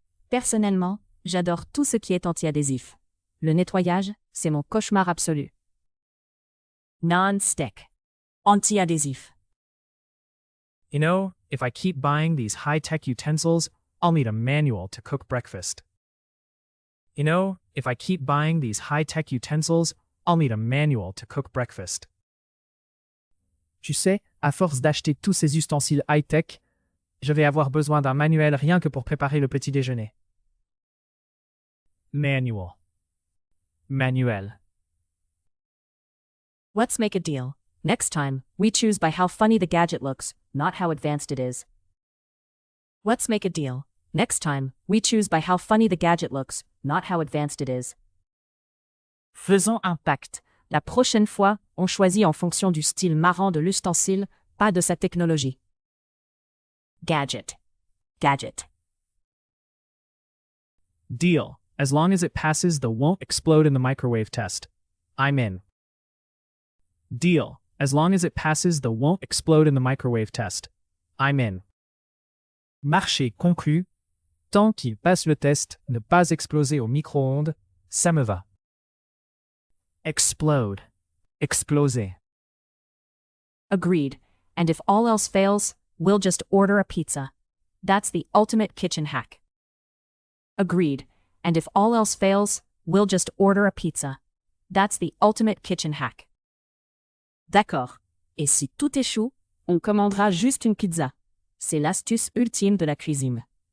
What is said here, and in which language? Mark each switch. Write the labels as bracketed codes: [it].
[fr] Personnellement, j'adore tout ce qui est anti-adhésif. Le nettoyage, c'est mon cauchemar absolu. [en] Non-stick. Anti-adhésif. You know, if I keep buying these high-tech utensils, I'll need a manual to cook breakfast. You know, if I keep buying these high-tech utensils, I'll need a manual to cook breakfast. [fr] Tu sais, à force d'acheter tous ces ustensiles high-tech, je vais avoir besoin d'un manuel rien que pour préparer le petit déjeuner. [en] Manual. Manuel. Let's make a deal. Next time, we choose by how funny the gadget looks, not how advanced it is. Let's make a deal. Next time, we choose by how funny the gadget looks, not how advanced it is. [fr] Faisons un pacte. La prochaine fois, on choisit en fonction du style marrant de l'ustensile, pas de sa technologie. [en] Gadget. Gadget. Deal. As long as it passes the won't explode in the microwave test. I'm in. Deal. As long as it passes the won't explode in the microwave test. I'm in. [fr] Marché conclu. Tant qu'il passe le test, ne pas exploser au micro-ondes, ça me va. [en] Explode. Exploser. Agreed. And if all else fails, we'll just order a pizza. That's the ultimate kitchen hack. Agreed. And if all else fails, we'll just order a pizza. That's the ultimate kitchen hack. [fr] D'accord. Et si tout échoue, on commandera juste une pizza. C'est l'astuce ultime de la cuisine.